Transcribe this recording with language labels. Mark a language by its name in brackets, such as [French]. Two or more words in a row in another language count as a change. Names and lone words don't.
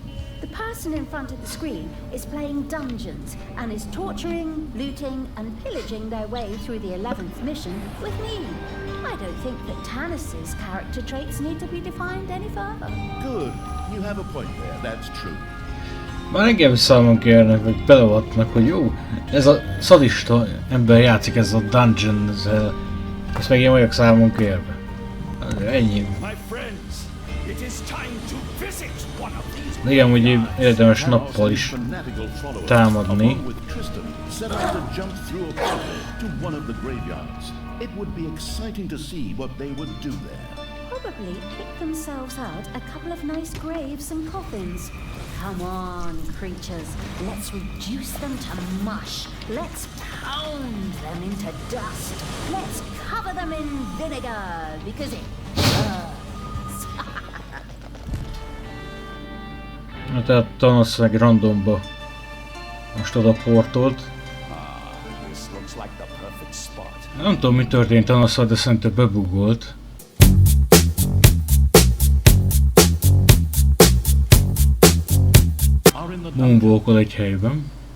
[English] The person in front of the screen is playing dungeons and is torturing, looting, and pillaging their way through the 11th mission with me. I don't think that Tanos's character traits need to be defined any further. Good. You have a point there, that's true. [Hungarian] Már engem számon kérnek, vagy belevatnak, hogy jó, ez a szadista ember játszik ezzel a dungeon-zel. Ezt meg én vagyok számon kérve. Ennyi. De igen, hogy érdemes nappal is támadni. [English] Probably pick themselves out a couple of nice graves and coffins. Come on, creatures. Let's reduce them to mush. Let's pound them into dust. Let's cover them in vinegar because it hurts. [Hungarian] Na tehát Tanosnak randomba most oda portolt. Nem tudom, mi történt Tanosszal, de szerintem bebugolt. Moonwalkol egy helyben.